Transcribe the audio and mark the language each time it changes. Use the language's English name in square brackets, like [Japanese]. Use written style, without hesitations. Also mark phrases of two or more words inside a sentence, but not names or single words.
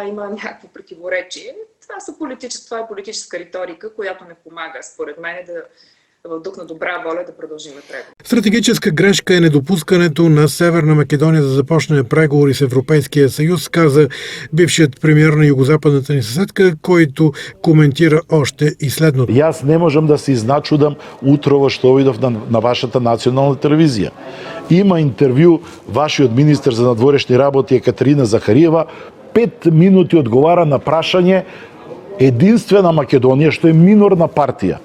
[Bulgarian] Има някакво противоречие. Това е политическа риторика, която не помага, според мен, в дух на добра воля да продължим преговори. Стратегическа грешка е недопускането на Северна Македония да започне преговори с Европейския съюз, каза бившият премиер на югозападната ни съседка, който коментира още и следното. [Macedonian] Јас не можам да се изначудам утрово што видов на вашата национална телевизија. Има интервју вашиот министер за надворешни работи Екатерина Захариева, 5 минути одговара на прашање единствена Македонија, што е минорна партија.